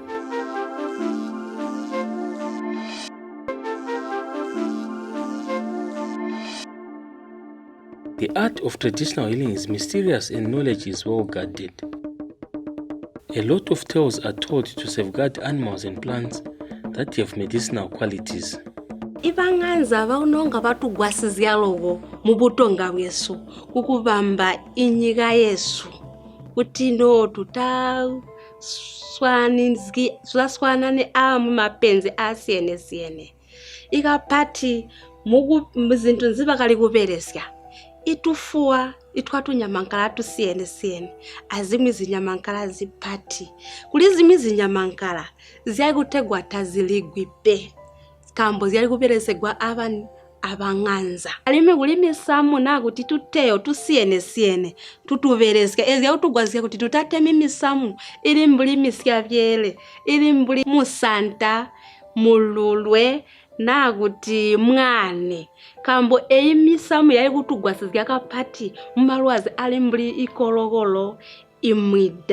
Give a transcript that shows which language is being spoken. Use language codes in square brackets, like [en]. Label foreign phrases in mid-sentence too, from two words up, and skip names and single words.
[en] The art of traditional healing is mysterious and knowledge is well guarded. A lot of tales are told to safeguard animals and plants that have medicinal qualities. [toi] Ivang'anza vaunonga vatugwasizya lovo mu butonga bwesu kukuvamba inyiga yesu kuti no tutaswanane amu mapenzi asiyene ikapati muzintu nzivakali kuperesya itufuwa itwatunyamankala tusiyene azimwi zinyamankala zipati kuli zimwi zinyamankala zyakutegwa taziligwipe kambo zyali kuperesegwa abang'anza alime kulimisamu nakuti tuteyo tusiyene tutuveresya ezyakutugwazika kuti tutatema imisamu ili mbulimisya vyele ili mbuli musanta mululwe nakuti mwane kambo eimisamu yali kutugwasizya kapati mumalwazi ali mbuli ikolokolo imwida.